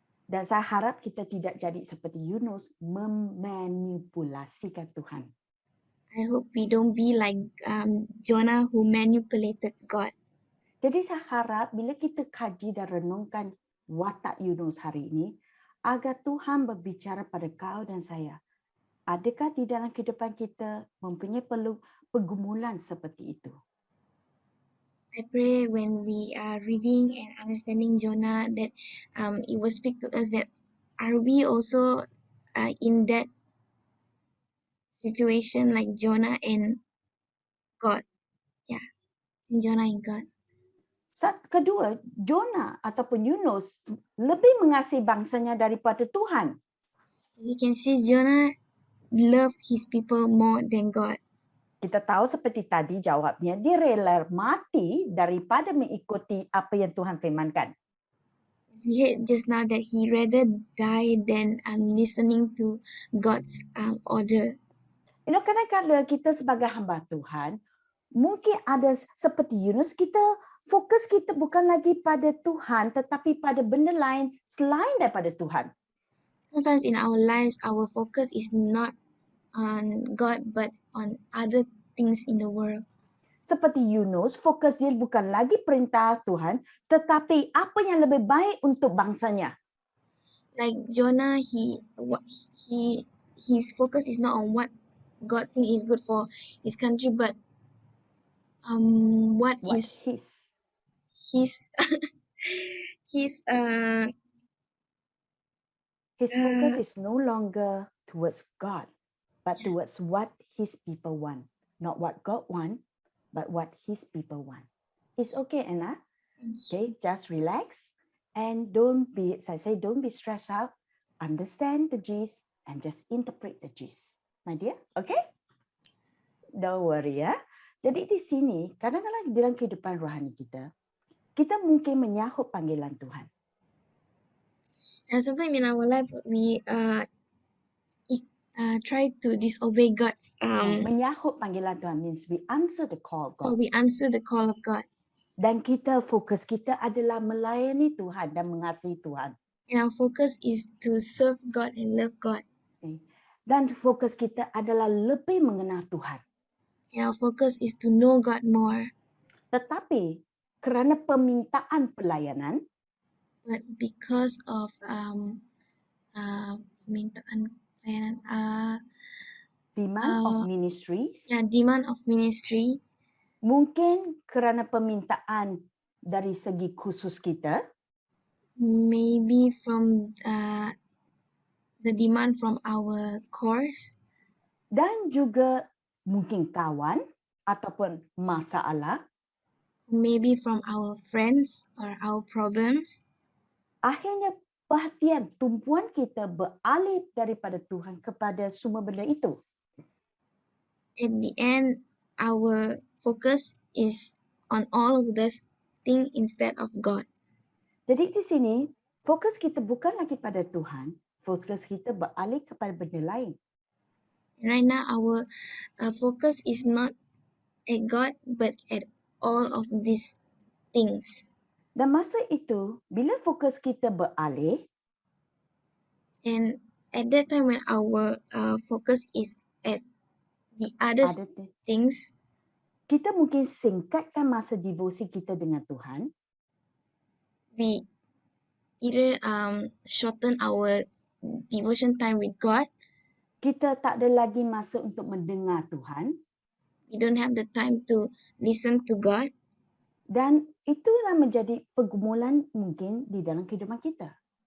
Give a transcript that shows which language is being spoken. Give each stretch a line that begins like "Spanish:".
Malay: Dan saya harap kita tidak jadi seperti Yunus memanipulasikan Tuhan.
English: I hope we don't be like Jonah who manipulated God.
Malay: Jadi saya harap bila kita kaji dan renungkan watak Yunus hari ini, agar Tuhan berbicara pada kau dan saya. Adakah di dalam kehidupan kita mempunyai pergumulan seperti itu?
English: I pray when we are reading and understanding Jonah that it will speak to us that are we also in that situation like Jonah and God. Yeah, Jonah and God.
Malay: Kedua, Jonah ataupun Yunus lebih mengasihi bangsanya daripada Tuhan.
English: As you can see, Jonah loved his people more than God.
Malay: Kita tahu seperti tadi jawabnya, dia rela mati daripada mengikuti apa yang Tuhan firmankan.
English: As we heard just now that he rather die than listening to God's order.
Malay: Kadang-kadang kita sebagai hamba Tuhan, mungkin ada seperti Yunus, fokus kita bukan lagi pada Tuhan, tetapi pada benda lain selain daripada Tuhan.
English: Sometimes in our lives, our focus is not on God, but on other things in the world.
Malay: Seperti Yunus, fokus dia bukan lagi perintah Tuhan, tetapi apa yang lebih baik untuk bangsanya.
English: Like Jonah, his focus is not on what God thinks is good for his country, but what is his focus is no longer towards God, but towards what his people want. Not what God want, but what his people want. It's okay, Anna. Okay, just relax and don't be stressed out. Understand the gist and just interpret the gist. My dear, okay? Don't worry
Malay: ya. Jadi di sini, kadang-kadang dalam kehidupan rohani kita mungkin menyahut panggilan Tuhan.
English: And sometimes in our life, we try to disobey God's.
Malay: Menyahut panggilan Tuhan
English: means we answer the call of God. We answer the call of God.
Malay: Dan fokus kita adalah melayani Tuhan dan mengasihi Tuhan.
English: And our focus is to serve God and love God.
Malay: Dan fokus kita adalah lebih mengenal Tuhan.
English: And our focus is to know God more.
Malay: Tetapi kerana permintaan pelayanan,
English: But because of
Malay: permintaan pelayanan,
English: demand of ministries, demand of ministry,
Malay: mungkin kerana permintaan dari segi khusus kita,
English: maybe from the demand from our course,
Malay: dan juga mungkin kawan ataupun masalah,
English: maybe from our friends or our problems.
Malay: akhirnya perhatian tumpuan kita beralih daripada Tuhan kepada semua benda itu.
English: At the end, our focus is on all of this thing instead of God.
Malay: Jadi di sini fokus kita bukan lagi pada Tuhan, fokus kita beralih kepada benda lain.
English: And right now, our focus is not at God, but at all of these things.
Malay: Dan masa itu, bila fokus kita beralih,
English: And at that time, when our focus is at the other
Malay: ada
English: things,
Malay: kita mungkin singkatkan masa devosi kita dengan Tuhan,
English: we either shorten our devotion time with God.
Malay: kita tak ada lagi masa untuk mendengar Tuhan,
English: We don't have the time to listen to God.
Malay: dan itulah menjadi pergumulan mungkin di dalam kehidupan kita.